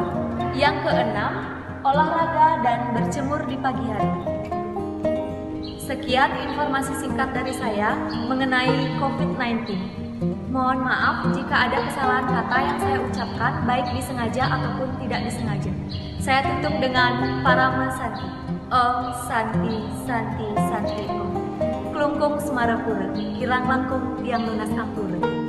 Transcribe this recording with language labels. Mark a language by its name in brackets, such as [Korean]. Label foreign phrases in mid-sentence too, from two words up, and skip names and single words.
[Indonesian] Yang keenam, olahraga dan berjemur di pagi hari. Sekian informasi singkat dari saya mengenai COVID-19. Mohon maaf jika ada kesalahan kata yang saya ucapkan, baik disengaja ataupun tidak disengaja. Saya tutup dengan Parama Santi. [Sanskrit] Om Santi Santi Santi Om. [Balinese] Klungkung Semarapura, kirang langkung tiang lunas ampura.